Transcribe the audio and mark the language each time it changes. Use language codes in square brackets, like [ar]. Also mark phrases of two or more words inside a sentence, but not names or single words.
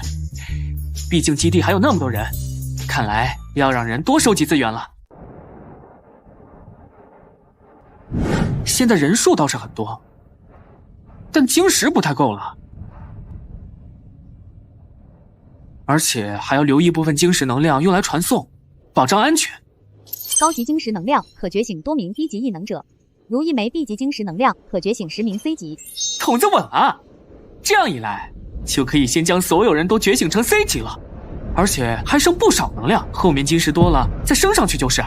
[zh] 畢竟基地還有那麼多人，看來要讓人多收集資源了。現在人數倒是很多，但晶石不太夠了。而且還要留一部分晶石能量用來傳送，保障安全。高級晶石能量可覺醒多名低級異能者，如1枚 B 級晶石能量可覺醒10名 C 級。筒子穩了，這樣一來就可以先將所有人都覺醒成 C 級了，而且還剩不少能量，後面晶石多了再升上去就是。